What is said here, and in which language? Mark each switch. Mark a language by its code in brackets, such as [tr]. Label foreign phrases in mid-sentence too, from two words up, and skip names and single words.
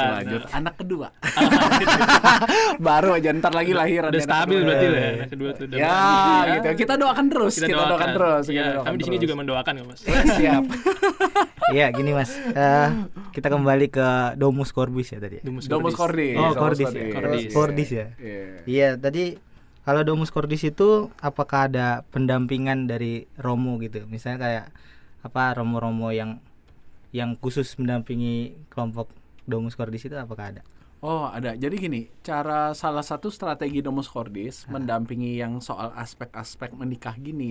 [id] Masih lanjut. Anak kedua. Baru aja ntar lagi lahir. Udah stabil berarti lah ya. Anak kedua tuh. Ya, gitu. Kita doakan terus. Kita doakan terus. Ya, kami di sini juga mendoakan ya, Mas. Siap. Iya, gini Mas. Kita kembali ke Domus Cordis ya tadi. Domus Cordis. Oh, Cordis ya. Cordis ya. Iya, tadi kalau Domus Cordis itu apakah ada pendampingan dari Romo gitu? Misalnya kayak apa Romo-romo yang khusus mendampingi kelompok Domus Cordis itu apakah ada? Oh, ada. Jadi gini, salah satu strategi Domus Cordis mendampingi yang soal aspek-aspek menikah gini.